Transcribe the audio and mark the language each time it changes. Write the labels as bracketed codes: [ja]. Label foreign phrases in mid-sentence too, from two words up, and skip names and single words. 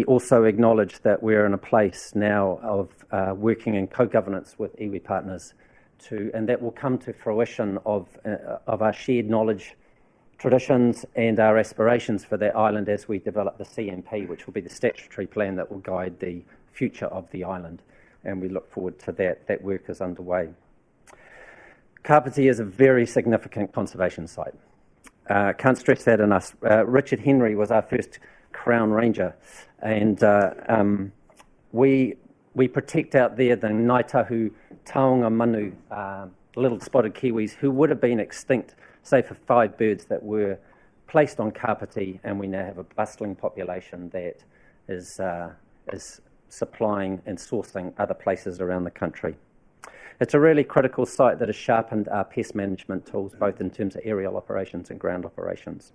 [en] also acknowledge that we're in a place now of working in co-governance with iwi partners, and that will come to fruition of our shared knowledge, traditions and our aspirations for that island as we develop the CMP, which will be the statutory plan that will guide the future of the island, and we look forward to that. That work is underway. Kāpiti is a very significant conservation site. Can't stress that enough. Richard Henry was our first Crown Ranger, and we protect out there the Ngaitahu [mi] taonga manu, [en] little spotted kiwis, who would have been extinct, say for 5 birds that were placed on Kāpiti, and we now have a bustling population that is supplying and sourcing other places around the country. It's a really critical site that has sharpened our pest management tools, both in terms of aerial operations and ground operations.